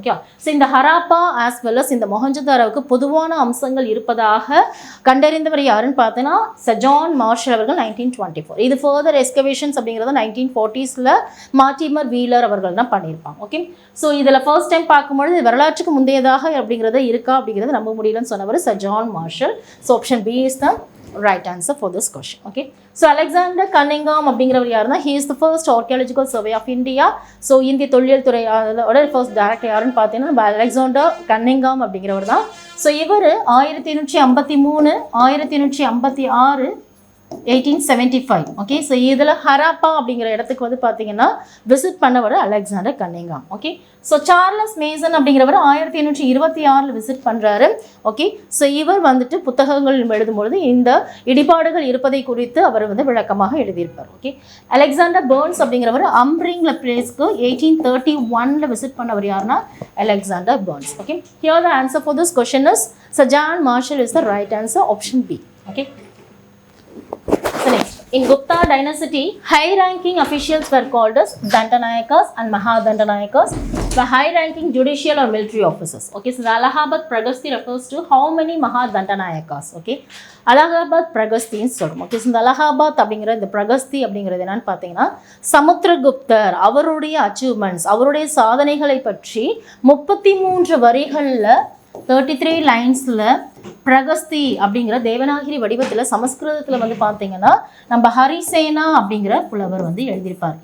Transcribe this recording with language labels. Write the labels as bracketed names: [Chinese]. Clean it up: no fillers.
[Tamil] Okay, so இந்த Harappa as well as இந்த மொஹஞ்சதாரோவுக்கு பொதுவான அம்சங்கள் இருப்பதாக கண்டறிந்தவர் யாருன்னு பார்த்தீங்கன்னா சர் ஜான் மார்ஷல் அவர்கள் 1924. இது ஃபர்தர் எஸ்கவேஷன்ஸ் அப்படிங்கிறது 1940s மார்டிமர் வீலர் அவர்கள் தான் பண்ணியிருப்பாங்க. ஓகே, ஸோ இதில் ஃபர்ஸ்ட் டைம் பார்க்கும்பொழுது வரலாற்றுக்கு முந்தையதாக அப்படிங்கிறது இருக்கா அப்படிங்கிறது நம்ப முடியலன்னு சொன்னவர் sir John Marshall. [English] So option B is the right answer for this question. Okay, so Alexander Cunningham [Tamil] அப்படிங்கிறவர் யாருன்னா [English] he is the first archaeological survey of India. [Tamil] so இந்திய தொல்லியல் துறை ஃபர்ஸ்ட் டைரக்டர் யாருன்னு பார்த்தீங்கன்னா அலெக்சாண்டர் கன்னிங்காம் அப்படிங்கிறவர் தான். ஸோ இவர் 1853 1856 1875. ஓகே, ஸோ இதில் ஹராப்பா அப்படிங்கிற இடத்துக்கு வந்து பார்த்தீங்கன்னா விசிட் பண்ணவர் Alexander Cunningham. Okay, so Charles Mason அப்படிங்கிறவர் 1826 விசிட் பண்ணுறாரு. ஓகே, ஸோ இவர் வந்துட்டு புத்தகங்கள் எழுதும்பொழுது இந்த இடிபாடுகள் இருப்பதை குறித்து அவர் வந்து விளக்கமாக எழுதியிருப்பார். ஓகே, அலெக்சாண்டர் பர்ன்ஸ் அப்படிங்கிறவர் அம்ரிங்ல பிளேஸ்க்கு 1831 விசிட் பண்ணவர் யாருன்னா Alexander Burns. [English] Okay, here the answer for this question is sir John Marshall is the right answer, option B. Okay, so next, in Gupta dynasty, high-ranking officials were called as Dandanayakas and Mahadandanayakas, the high-ranking judicial or military officers. Okay, so the Allahabad Pragasti refers to how many Mahadandanayakas? [Tamil] Okay, Allahabad Pragasti ன்னு சொல்றோம். Okay, இந்த அலகாபாத் அப்படிங்கிற இந்த பிரகஸ்தி அப்படிங்கிறது என்னன்னு பார்த்தீங்கன்னா சமுத்திரகுப்தர் அவருடைய achievements அவருடைய சாதனைகளை பற்றி 33 வரிகளில் 33 லைன்ஸில் பிரகஸ்தி அப்படிங்கிற தேவநாகிரி வடிவத்தில் சமஸ்கிருதத்தில் வந்து பார்த்தீங்கன்னா நம்ம ஹரிசேனா அப்படிங்கிற புலவர் வந்து எழுதியிருப்பார்.